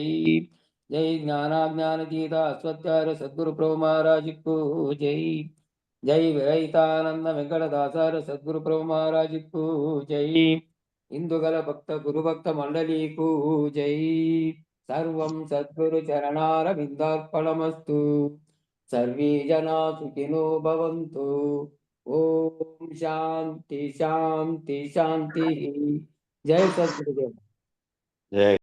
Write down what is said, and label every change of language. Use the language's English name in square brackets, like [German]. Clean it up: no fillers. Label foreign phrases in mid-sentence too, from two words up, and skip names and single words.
[Telugu] జై జ్ఞానాజ్ఞానతీత అశ్వత్యార సద్గురు ప్రభు మహారాజుకు జై. జై విరహితానంద వెంకటదాసార సద్గురు ప్రభు మహారాజుకు జై. ఇందుగల భక్త గురుభక్త మండలీకు జై. [Sanskrit] సర్వం సద్గురు చరణార విందార్పణమస్తు. सर्वे जना सुखिनो भवन्तु। ओम शांति शांति शांति। जय सद्गुरुदेव। [Telugu] జయ